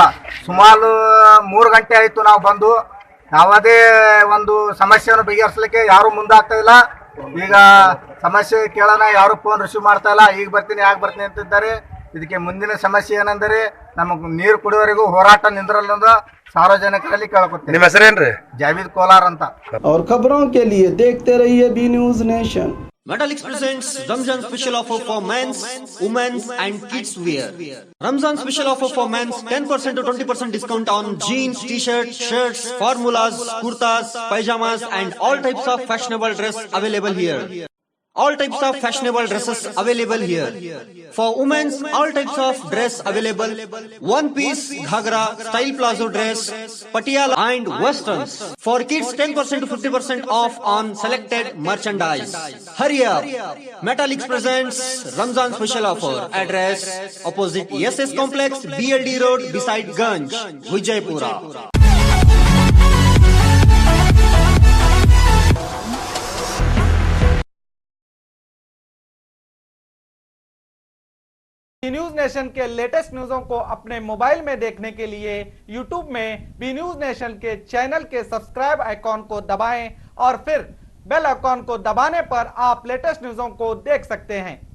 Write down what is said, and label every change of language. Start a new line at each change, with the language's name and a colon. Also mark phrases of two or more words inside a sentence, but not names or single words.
Kannada: ಸುಮಾರು 3 ಗಂಟೆ ಆಯಿತು ನಾವು ಬಂದು ಯಾವುದೇ ಒಂದು ಸಮಸ್ಯೆಯನ್ನು ಬಗೆಹರಿಸಲಿಕ್ಕೆ ಯಾರು ಮುಂದಾಗ್ತಾ ಇಲ್ಲ। ಈಗ ಸಮಸ್ಯೆ ಕೇಳೋಣ, ಯಾರು ಫೋನ್ ರಿಸೀವ್ ಮಾಡ್ತಾ ಇಲ್ಲ, ಈಗ ಬರ್ತೀನಿ ಯಾಕೆ ಬರ್ತೀನಿ ಅಂತಿದ್ದಾರೆ। ಇದಕ್ಕೆ ಮುಂದಿನ ಸಮಸ್ಯೆ ಏನೆಂದರೆ ನಮಗೆ ನೀರು ಕುಡಿಯೋವರೆಗೂ ಹೋರಾಟ ನಿಂದ್ರಲ್ಲ ಸಾರ್ವಜನಿಕರಲ್ಲಿ ಕೇಳ್ಕೊತೀನಿ। ನಿಮ್ಮ ಹೆಸರೇನ್ರಿ? ಜಾವೀದ್ ಕೋಲಾರ್ ಅಂತ।
Hindi: और खबरों के लिए देखते रहिए बी न्यूज नेशन।
English: Metallics presents Ramzan special offer for men's, women's and kids wear. Ramzan special offer for men's 10% to 20% discount on jeans, t-shirts, shirts, formulas, kurtas, pajamas and all types of fashionable dress available here. All types of fashionable dresses available here. For women's, all types of dress available. One piece ghagra, style plazo dress, patiala and westerns. For kids, 10% to 50% off on selected merchandise. Hurry up! Metallics presents Ramzan special offer. Address opposite SS Complex, BLD Road beside Ganj, Vijaypura.
Hindi: न्यूज नेशन के लेटेस्ट न्यूज़ों को अपने मोबाइल में देखने के लिए यूट्यूब में बी न्यूज नेशन के चैनल के
English: subscribe icon
Hindi: को दबाएं और फिर
English: bell icon
Hindi: को दबाने पर आप लेटेस्ट न्यूज़ों को देख सकते हैं।